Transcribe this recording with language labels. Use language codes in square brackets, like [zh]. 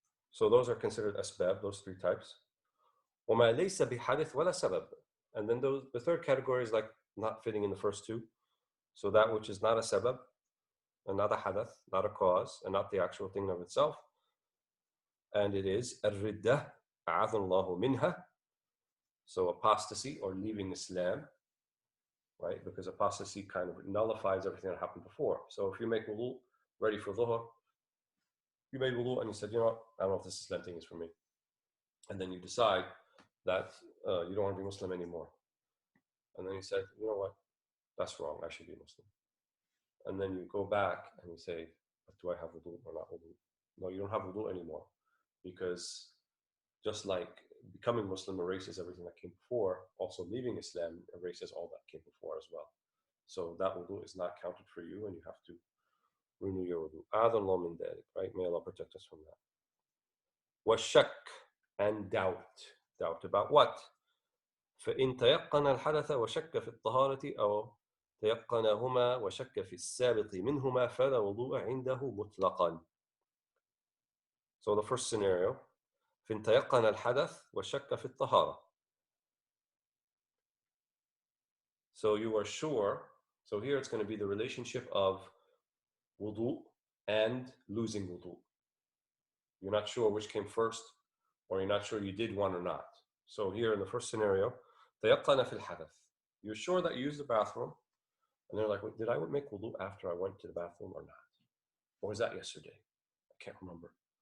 [en] So those are considered asbab, those three types. [ar] وَمَا لَيْسَ بِحَدِث وَلَا سَبَبٍ. [en] And then the third category is like not fitting in the first two. So that which is not a sabab, and not a hadath, not a cause, and not the actual thing of itself. And it is [ar] الردة أعاذنا الله منها. [en] So apostasy, or leaving Islam, right? Because apostasy kind of nullifies everything that happened before. So if you make wudu, ready for dhuhr, you made wudu and you said, I don't know if this Islam thing is for me. And then you decide that you don't want to be Muslim anymore. And then you said, you know what, that's wrong, I should be Muslim. And then you go back and you say, do I have wudu or not wudu? No, you don't have wudu anymore. Because just like becoming Muslim erases everything that came before, also leaving Islam erases all that came before as well. So that wudu is not counted for you, and you have to renew your wudu. [ar] Adallah min dhalik, [en] right? May Allah protect us from that. وَالشَّكْ, and doubt. Doubt about what? [ar] فإن تيقن الحدث وشك في الطهارة أو تيقنهما وشك في السابق منهما فلا وضوء عنده مطلقا. [en] So the first scenario, [ar] فإن تيقن الحدث وشك في الطهارة. [en] So you are sure, so here it's going to be the relationship of wudu and losing wudu. You're not sure which came first, or you're not sure you did one or not. So here in the first scenario, [ar] تيقن في الحدث. [en] You're sure that you used the bathroom, and they're like, did I make wudu after I went to the bathroom or not? Or was that yesterday? I can't remember.